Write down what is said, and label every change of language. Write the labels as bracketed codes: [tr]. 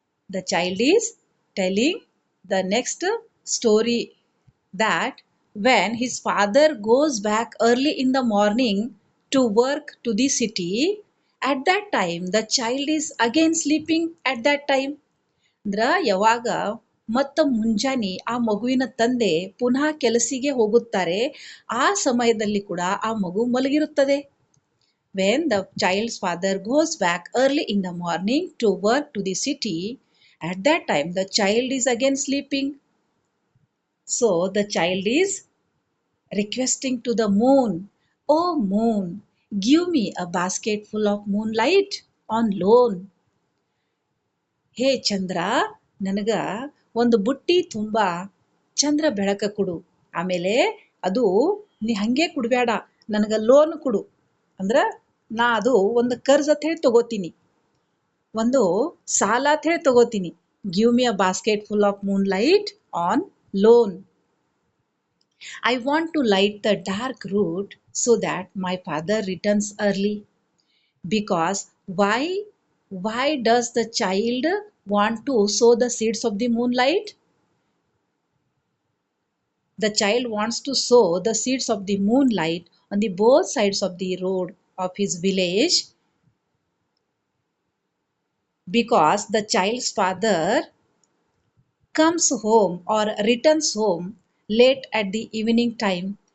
[en] The child is telling the next story that when his father goes back early in the morning to work to the city, at that time the child is again sleeping at that time. [kn] ಅಂದ್ರ ಯಾವಾಗ ಮತ್ತ ಮುಂಜಾನೆ ಆ ಮಗುವಿನ ತಂದೆ ಪುನಃ ಕೆಲಸಿಗೆ ಹೋಗುತ್ತಾರೆ, ಆ ಸಮಯದಲ್ಲಿ ಕೂಡ ಆ ಮಗು ಮಲಗಿರುತ್ತದೆ. [en] When the child's father goes back early in the morning to work to the city, at that time the child is again sleeping. So the child is requesting to the moon, "Oh moon, give me a basket full of moonlight on loan." [kn] ಹೇ ಚಂದ್ರ, ನನಗ ಒಂದು ಬುಟ್ಟಿ ತುಂಬ ಚಂದ್ರ ಬೆಳಕ ಕೊಡು. ಆಮೇಲೆ ಅದು ನೀ ಹಂಗೆ ಕೊಡಬೇಡ, ನನಗೆ ಲೋನ್ ಕೊಡು ಅಂದ್ರೆ ನಾ ಅದು ಒಂದು ಕರ್ಜ್ ಅಂತ ಹೇಳಿ ತಗೋತೀನಿ, ಒಂದು ಸಾಲ ಅಂತ ಹೇಳಿ ತಗೋತೀನಿ. [en] Give me a basket full of moonlight on loan. I want to light the dark route so that my father returns early. Because why does the child want to sow the seeds of the moonlight? The child wants to sow the seeds of the moonlight on the both sides of the road of his village, because the child's father comes home or returns home late at the evening time.